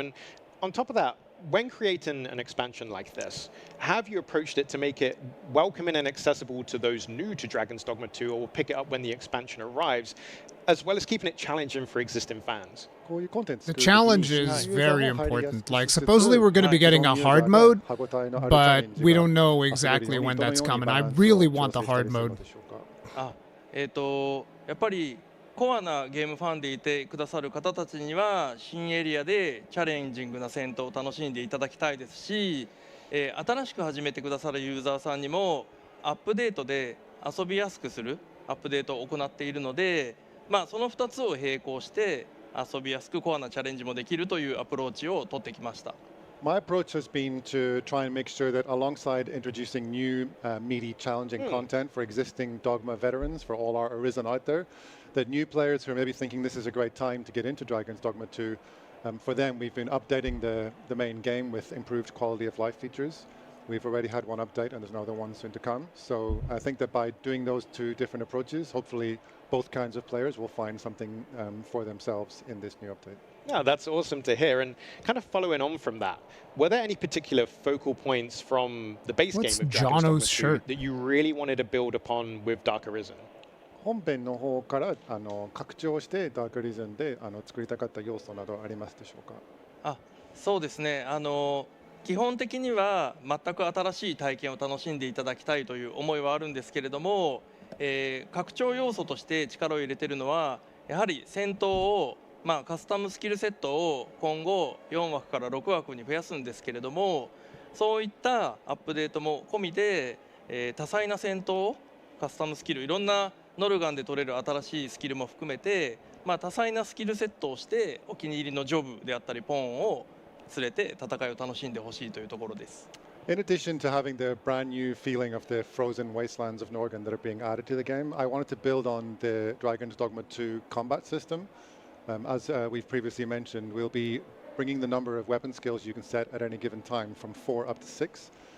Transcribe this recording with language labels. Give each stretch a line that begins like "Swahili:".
English: And on top of that, when creating an expansion like this, have you approached it to make it welcoming and accessible to those new to Dragon's Dogma 2, or will pick it up when the expansion arrives, as well as keeping it challenging for existing fans? The challenge is very important. Like, supposedly we're going to be getting a hard mode, but we don't know exactly when that's coming. I really want the hard mode.
Japanese: やっぱりコアなゲームファンでいてくださる方たちには新エリアでチャレンジングな戦闘を楽しんでいただきたいですし、新しく始めてくださるユーザーさんにもアップデートで遊びやすくするアップデートを行っているので、その2つを並行して遊びやすくコアなチャレンジもできるというアプローチを取ってきました。
English: My approach has been to try and make sure that alongside introducing new meaty challenging content for existing Dogma veterans, for all our Arisen out there, that new players who are maybe thinking this is a great time to get into Dragon's Dogma 2, for them we've been updating the main game with improved quality of life features. We've already had one update and there's another one soon to come. So I think that by doing those two different approaches, hopefully both kinds of players will find something for themselves in this new update. Yeah, that's awesome to hear. And kind of following on from that, were there any particular focal points from the base game of Dragon's Dogma 2 that you really wanted to build upon with Dark Arisen?
Japanese: 本編の方から拡張してダークリズンで作りたかった要素などありますでしょうか。そうですね。基本的には全く新しい体験を楽しんでいただきたいという思いはあるんですけれども、拡張要素として力を入れているのはやはり戦闘をカスタムスキルセットを今後4枠から6枠に増やすんですけれども、そういったアップデートも込みで、多彩な戦闘カスタムスキルいろんなノルガンで取れる新しいスキルも含めて、多彩なスキルセットをしてお気に入りのジョブであったりポーンを連れて戦いを楽しんでほしいというところです。
English: In addition to having the brand new feeling of the frozen wastelands of Norgan that are being added to the game, I wanted to build on the Dragon's Dogma 2 combat system. As we've previously mentioned, we'll be bringing the number of weapon skills you can set at any given time from 4 up to 6.